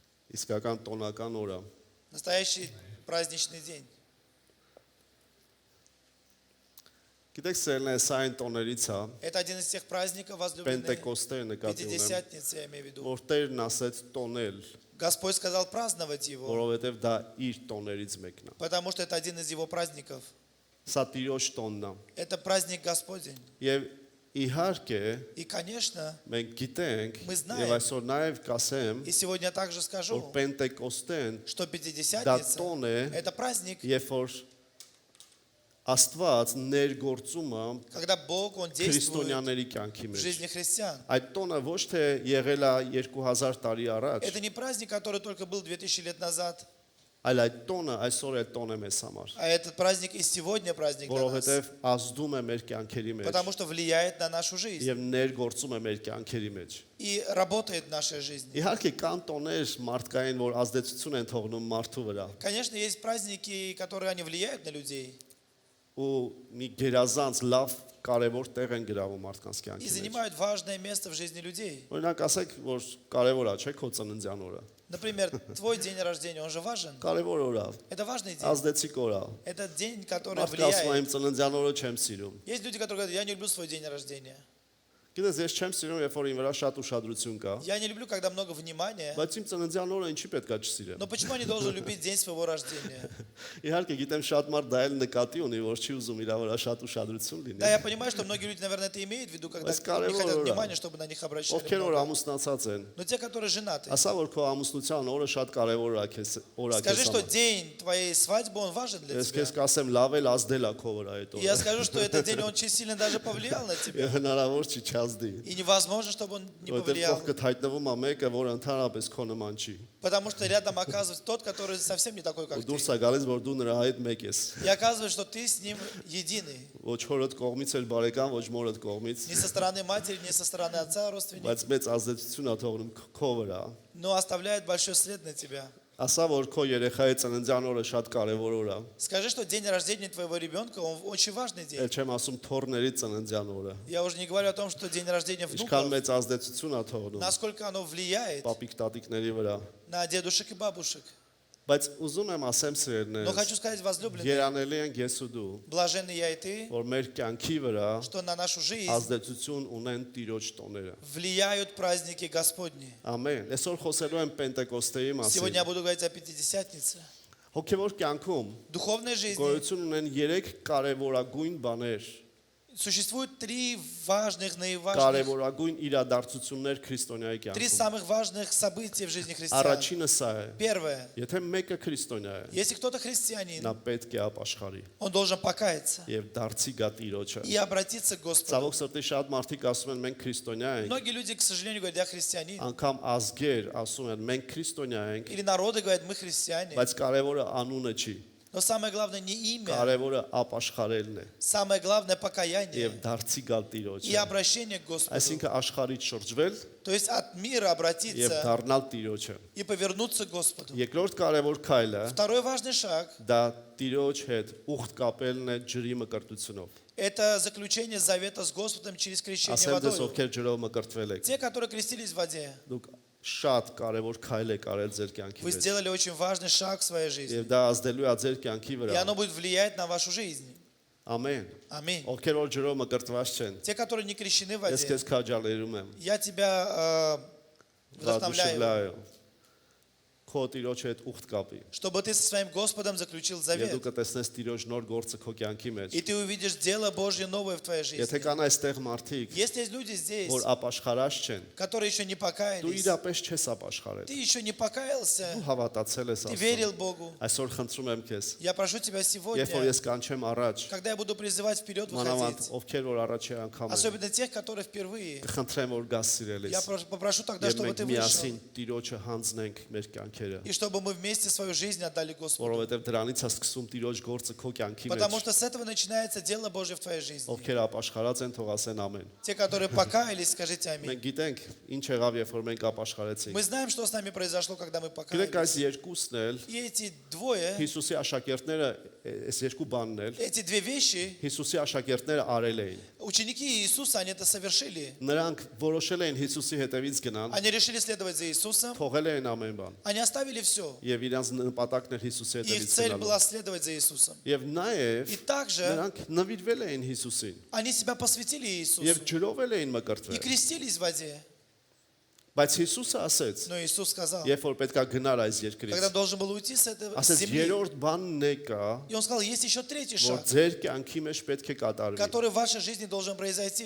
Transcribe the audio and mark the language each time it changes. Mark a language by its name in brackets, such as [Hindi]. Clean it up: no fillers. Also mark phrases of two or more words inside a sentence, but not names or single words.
[Armenian] իսկական տոնական օր է։ [Russian] Настоящий праздничный день. [Armenian] Գիտեք, սերն է սա այն տոներից է, [Russian] Это один из тех праздников возлюбленных. [Armenian] Պենտեկոստերը նկատի ունեմ, [Russian] Пятидесятница, я имею в виду. [Armenian] որ Տերն ասեց տոնել, [Russian] Господь сказал праздновать его, [Armenian] որովհետև դա իր տոներից մեկն է։ [Russian] потому что это один из его праздников. [Armenian] Սա Տիրոջ տոնն է։ [Russian] Это праздник Господень. [Armenian] Եւ իհարկե [Russian] И, конечно, [Armenian] մենք գիտենք [Russian] Мы знаем. [Armenian] եւ այսօր նաեւ կասեմ, [Russian] и сегодня я также [Armenian] որ [Russian] скажу, [Armenian] Պենտեկոստեն [Russian] что [Armenian] դա [Russian] Пятидесятница [Armenian] տոն է, – [Russian] это праздник, [Armenian] երբ որ Աստված ներգործում է [Russian] когда Бог, Он действует [Armenian] քրիստոնյաների կյանքի [Russian] в [Armenian] մեջ։ [Russian] жизни христиан. [Armenian] Այդ տոնը ոչ թե եղել է 2000 տարի առաջ, [Russian] Это не праздник, который только был 2000 лет назад, [Armenian] այլ այդ տոնը այսօր է տոն է մեզ համար, [Russian] а этот праздник и сегодня праздник для нас, [Armenian] որովհետև ազդում է մեր կյանքերի մեջ [Russian] потому что влияет на нашу жизнь [Armenian] եւ ներգործում է մեր կյանքերի մեջ։ [Russian] и работает в нашей жизни. [Armenian] Իհարկե կան տոներ մարդկային, որ ազդեցություն են թողնում մարդու վրա, [Russian] Конечно, есть праздники, которые они влияют на людей [Armenian] ու մի գերազանց լավ կարևոր տեղ են գրավում մարդկանց [Russian] и [Armenian] կյանքի մեջ։ [Russian] занимают важное место в жизни людей. [Armenian] Օրինակ ասեք, որ կարևոր է, չէ՞, քո ծննդյան օրը։ [Russian] Например, твой день рождения, он же важен. [Armenian] Կարևոր օր է, [Russian] Это важный день. [Armenian] ազդեցիկ օր է։ [Russian] Это день, который [Armenian] Մարդը ասում է, [Russian] влияет. [Armenian] իմ ծննդյան օրը չեմ սիրում։ [Russian] Есть люди, которые говорят, я не люблю свой день рождения. [Armenian] Գիտես, ես չեմ սիրում, երբ որ իմ վրա շատ ուշադրություն կա, [Russian] Я не люблю, когда много внимания. [Armenian] բայց իմ ծննդյան օրը ինչի պետքա չսիրեմ։ [Russian] Но почему я не должен любить день своего рождения? [Armenian] Իհարկե, գիտեմ շատ մարդ դա էլ нկատի ունի, որ չի ուզում իր վրա շատ уշադրություն լինի։ [Russian] Да, я понимаю, что многие люди, наверное, это имеют в виду, когда [Armenian] Բայց [Russian] не [Armenian] կարևոր [Russian] хотят [Armenian] օր է։ [Russian] внимания, чтобы на них обращали [Armenian] Ովքեր որ [Russian] много. [Armenian] ամուսնացած են, [Russian] Но те, которые женаты, [Armenian] ասա որ քո ամուսնության օրը շատ կարևոր է քեզ, օր է [Russian] скажи, [Armenian] քեզ [Russian] что [Armenian] համար։ [Russian] день твоей свадьбы, он важен для [Armenian] Ես [Russian] тебя. [Armenian] քեզ կասեմ լավ էլ ազդել է քո վրա այդ [Russian] И я [Armenian] օրը։ [Russian] скажу, что этот день, он очень сильно даже повлиял на тебя. [Armenian] Եվ հնարավոր չի չազդի։ [Russian] И невозможно, чтобы он не [Armenian] Որտեղ [Russian] повлиял. [Armenian] կողքդ հայտնվում է մեկը, որ ընդհանրապես քո նման չի։ [Russian] Потому что рядом оказывается тот, который совсем не такой, [Armenian] Ու [Russian] как ты. [Armenian] դուրս է գալիս, որ դու նրա հետ մեկ ես։ [Russian] И оказывается, что ты с ним единый. [Armenian] Ոչ հորդ կողմից էլ բարեկամ, ոչ մորդ кողմից, [Russian] Ни со стороны матери, ни со стороны отца родственник. [Armenian] բայց մեծ ազդեցություն է թողնում քո վրա։ [Russian] Но оставляет большой след на тебя. [Armenian] Ասա որ քո երեխայի ծննդյան օրը շատ կարևոր օր է։ [Russian] Скажи, что день рождения твоего ребенка, он очень важный день. [Armenian] Էլ չեմ ասում թորների ծննդյան օրը։ [Russian] Я уже не говорю о том, что день рождения [Armenian] Ինչքան [Russian] внуков, [Armenian] մեծ ազդեցություն է թողնում [Russian] насколько оно влияет [Armenian] պապիկ տատիկների վրա։ [Russian] на дедушек и бабушек. [Armenian] Բայց ուզում եմ ասեմ [Russian] Но хочу [Armenian] սերներ, [Russian] сказать, возлюбленные, [Armenian] երանելի են ես ու դու, [Russian] блаженны я и ты, [Armenian] որ մեր կյանքի վրա [Russian] что на нашу жизнь [Armenian] ազդեցություն ունեն Տիրոջ տոները։ [Russian] влияют праздники Господни. [Armenian] Ամեն։ Այսօր խոսելու եմ Պենտեկոստեի [Russian] Сегодня я [Armenian] մասին։ [Russian] буду говорить о Пятидесятнице. [Armenian] Հոգևոր կյանքում [Russian] В духовной жизни [Armenian] գոյություն ունեն 3 կարևորագույն բաներ, [Russian] существует три важных, наиважных, [Armenian] կարևորագույն իրադարձություններ քրիստոնյայի [Russian] три [Armenian] կյանքում։ [Russian] самых важных события в жизни христиан. [Armenian] Առաջինը սա է. [Russian] Первое. [Armenian] Եթե մեկը քրիստոնյա է, [Russian] Если кто-то христианин, [Armenian] նա պետք է ապաշխարի [Russian] он должен покаяться [Armenian] եւ դարձի գա Տիրոջը։ [Russian] и обратиться к Господу. [Armenian] Ցավոք սրտի շատ մարդիկ ասում են մենք քրիստոնյա ենք, [Russian] Многие люди, к сожалению, говорят, я христианин. [Armenian] անգամ ազգեր ասում են մենք քրիստոնյա ենք, [Russian] Или народы говорят, мы христиане. [Armenian] բայց կարևորը անունը չի, [Russian] Но самое главное не имя, [Armenian] կարևորը ապաշխարելն է [Russian] самое главное [Armenian] եւ [Russian] покаяние [Armenian] դարձի գալ [Russian] и [Armenian] Տիրոջը։ [Russian] обращение к Господу. [Armenian] Այսինքն աշխարհից շրջվել [Russian] То есть от мира [Armenian] եւ [Russian] обратиться [Armenian] դառնալ Տիրոջը։ [Russian] и повернуться к Господу. [Armenian] Երկրորդ կարևոր քայլը [Russian] Второй важный шаг [Armenian] դա Տիրոջ հետ ուխտ կապելն է ջրի մկրտությունով։ – [Russian] это заключение завета с Господом через крещение [Armenian] Ասեմ դες [Russian] водой. [Armenian] ովքեր ջրով մկրտվել եք, [Russian] Те, которые крестились в воде, [Armenian] դուք շատ կարևոր քայլ եք արել ձեր կյանքի [Russian] вы [Armenian] մեջ։ [Russian] сделали очень важный шаг в своей жизни. [Armenian] Եվ դա ազդելու է ձեր կյանքի [Russian] И [Armenian] վրա։ [Russian] оно будет влиять на вашу жизнь. [Armenian] Ամեն։ [Russian] Аминь. [Armenian] Ովքեր որ ջրով մկրտված չեն, [Russian] Те, которые не крещены в [Armenian] ես [Russian] воде, [Armenian] քեզ քաջալերում եմ։ [Russian] я тебя вдохновляю, [Armenian] Վադուշլայո։ Քո Տիրոջ հետ ուխտ կապի։ [Russian] чтобы ты со своим Господом заключил [Armenian] Եվ [Russian] завет. [Armenian] դու կտեսնես Տիրոջ нոր գործը քո կյանքի մեջ։ [Russian] И ты увидишь дело Божье новое в твоей [Armenian] Եթե [Russian] жизни. [Armenian] կան այստեղ մարդիկ, [Russian] Если есть люди здесь, [Armenian] որ ապաշխարած չեն, [Russian] которые еще не [Armenian] դու [Russian] покаялись, [Armenian] իրապես չես ապաշխարել։ [Russian] ты еще не покаялся, [Armenian] Դու հավատացել ես [Russian] ты верил [Armenian] Աստծուն։ [Russian] Богу. [Armenian] Այսօր խնդրում եմ քեզ, [Russian] Я прошу тебя сегодня, [Armenian] երբ որ ես կանչեմ առաջ, [Russian] когда я буду призывать вперед [Armenian] մանավանդ [Russian] выходить, [Armenian] ովքեր որ առաջի անգամ են, [Russian] особенно тех, которые впервые, [Armenian] կխնդրեմ որ գաս սիրելիս։ [Russian] я попрошу тогда, [Armenian] Եվ [Russian] чтобы [Armenian] մենք [Russian] ты вышел, [Armenian] միասին Տիրոջը հանձնենք մեր կյանքերը, [Russian] и чтобы мы вместе свою жизнь отдали Господу. [Armenian] որովհետև դրանից է սկսում Տիրոջ գործը քո կյանքի [Russian] Потому [Armenian] մեջ։ [Russian] что с этого начинается дело Божье в твоей жизни. [Armenian] Ովքեր ապաշխարած են, թող ասեն ամեն։ [Russian] Те, которые покаялись, скажите аминь. [Armenian] Մենք գիտենք ինչ եղավ, երբ որ մենք ապաշխարեցինք։ [Russian] Мы знаем, что с нами произошло, когда мы [Armenian] Գիտեք այս [Russian] покаялись. [Armenian] երկուսն էլ [Russian] И эти двое, [Armenian] Հիսուսի աշակերտները այս երկու բանն էլ [Russian] эти две вещи [Armenian] Հիսուսի աշակերտները արել էին։ [Russian] Ученики Иисуса, они это совершили. [Armenian] Նրանք որոշել էին Հիսուսի հետևից գնան, [Russian] Они решили следовать за Иисусом. [Armenian] թողել էին ամեն բան, [Russian] Они оставили все. [Armenian] եւ իրանց նպատակն էր Հիսուսի [Russian] Их [Armenian] հետևից [Russian] цель [Armenian] գնալը։ [Russian] была следовать за Иисусом. [Armenian] Եվ նաեւ [Russian] И также [Armenian] նրանք նվիրվել էին Հիսուսին [Russian] они себя посвятили Иисусу [Armenian] եւ ջրով էին [Russian] и [Armenian] մկրտվել։ [Russian] крестились в воде. [Armenian] Բայց Հիսուսը ասեց, [Russian] Но Иисус сказал, [Armenian] երբ որ պետքա գնար այս [Russian] когда [Armenian] երկրից, [Russian] должен был уйти с этой [Armenian] ասեց [Russian] земли, [Armenian] երրորդ բանն է կա, [Russian] и Он сказал, есть еще третий [Armenian] որ [Russian] шаг, [Armenian] ձեր կյանքի մեջ պետք է կատարվի։ [Russian] который в вашей жизни должен произойти.